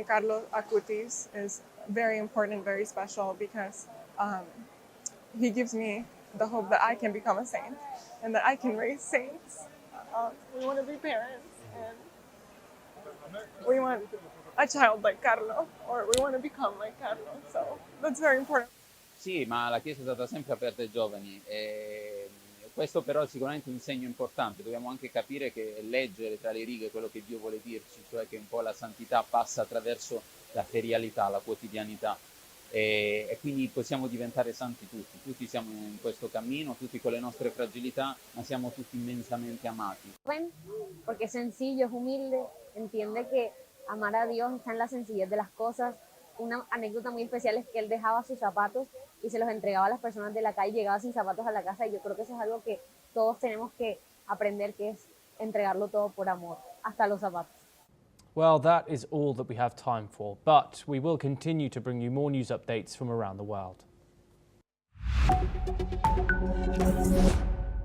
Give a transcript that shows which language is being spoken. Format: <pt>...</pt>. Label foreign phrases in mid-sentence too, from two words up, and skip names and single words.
<en>Carlo Acutis is very important, very special because he gives me the hope that I can become a saint and that I can raise saints. We want to be parents and we want a child like Carlo, or we want to become like Carlo, so that's very important.</en> <it>Sì, ma la Chiesa è stata sempre aperta ai giovani e questo però è sicuramente un segno importante. Dobbiamo anche capire che leggere tra le righe quello che Dio vuole dirci, cioè che un po' la santità passa attraverso la ferialità, la quotidianità e quindi possiamo diventare santi tutti. Tutti siamo in questo cammino, tutti con le nostre fragilità, ma siamo tutti immensamente amati.</it> <es>Porque es sencillo, es humilde, entiende que amar a Dios está en la sencillez de las cosas. Una anécdota muy especial es que él dejaba sus zapatos y se los entregaba a las personas de la calle, llegaba sin zapatos a la casa y yo creo que eso es algo que todos tenemos que aprender, que es entregarlo todo por amor, hasta los zapatos.</es> <en>Well, that is all that we have time for, but we will continue to bring you more news updates from around the world.</en>